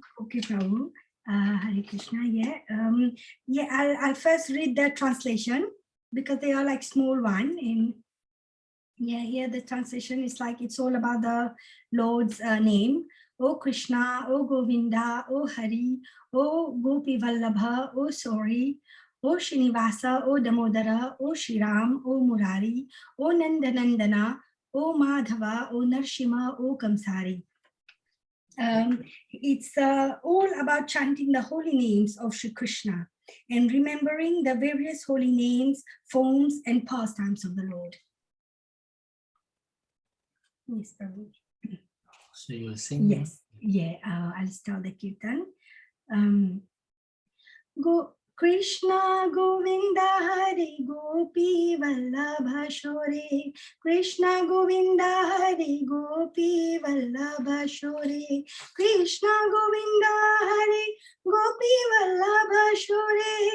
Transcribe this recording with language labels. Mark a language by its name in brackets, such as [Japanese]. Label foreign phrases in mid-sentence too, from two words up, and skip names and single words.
[English] Okay, Prabhu. Hare Krishna, yeah. I'll first read the translation because they are like small one. Here the translation is like it's all about the Lord's name. O Krishna, O Govinda, O Hari, O Gopi Vallabha, O Sori, O Srinivasa, O Damodara, O Shriram, O Murari, O Nandanandana, O Madhava, O Narshima, O Kamsari. It's all about chanting the holy names of Shri Krishna and remembering the various holy names, forms, and pastimes of the Lord. Yes, Prabhu. So you will sing? Yes, I'll start the kirtan. Krishna Govinda Hari Gopi Vallabha Shore. Krishna Govinda Hari Gopi Vallabha Shore. Krishna Govinda Hari Gopi Vallabha Shore.